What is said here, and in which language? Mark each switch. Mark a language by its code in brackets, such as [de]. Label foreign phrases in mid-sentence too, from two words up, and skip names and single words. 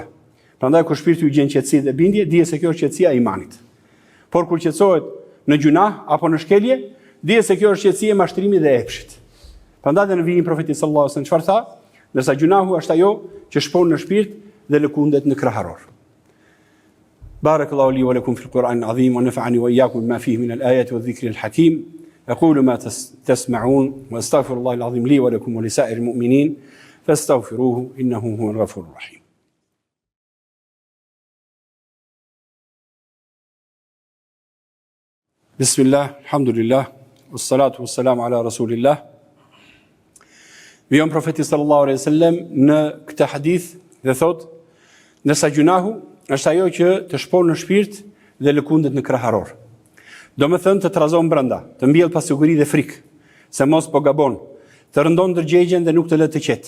[sq] Prandaj kur shpirti u gjen qetësi dhe bindje, dije se kjo është qetësia e imanit. Por kur qetësohet në gjunah apo në shkelje, dije se kjo është qetësia e mashtrimit dhe epshit. Prandaj në vijin profeti [ar] صلى الله عليه وسلم [sq] çfarë tha? Ndërsa gjunahu është ajo që shpon në shpirt dhe lëkundet në kraharor. [ar] بارك الله لي ولكم في القرآن العظيم ونفعني وإياكم بما فيه من الآيات والذكر الحكيم. أقول ما تسمعون وأستغفر الله العظيم لي ولكم ولسائر المؤمنين فاستغفروه إنه هو الغفور الرحيم. بسم الله، الحمد لله، والصلاة والسلام على رسول الله. [sq] Vion profeti [ar] صلى الله عليه وسلم [sq] në këtë hadith dhe thot, nësa gjunahu është ajo që të shpon në shpirt dhe lëkundet në kraharor. Do me thënë të trazon brenda, të mbjell pasiguri dhe frikë, se mos po gabon, të rëndon ndërgjegjen dhe nuk të lë të qetë.